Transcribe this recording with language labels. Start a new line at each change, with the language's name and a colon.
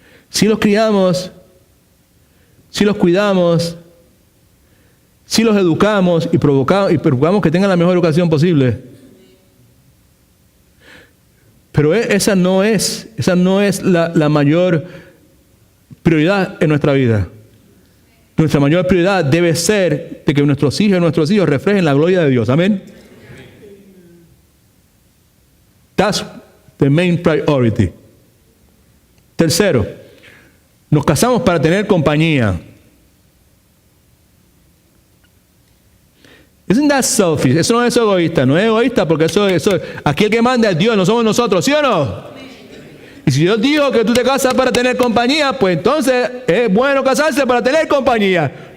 Spanish: Si los criamos, si los cuidamos, si los educamos y procuramos que tengan la mejor educación posible. Pero esa no es la mayor prioridad en nuestra vida. Nuestra mayor prioridad debe ser de que nuestros hijos reflejen la gloria de Dios. Amén.
English: That's the main priority.
Spanish: Tercero, nos casamos para tener compañía.
English: Isn't that selfish?
Spanish: Eso no es egoísta. No es egoísta porque eso aquí el que manda es Dios, no somos nosotros, ¿sí o no? Y si Dios dijo que tú te casas para tener compañía, pues entonces es bueno casarse para tener compañía.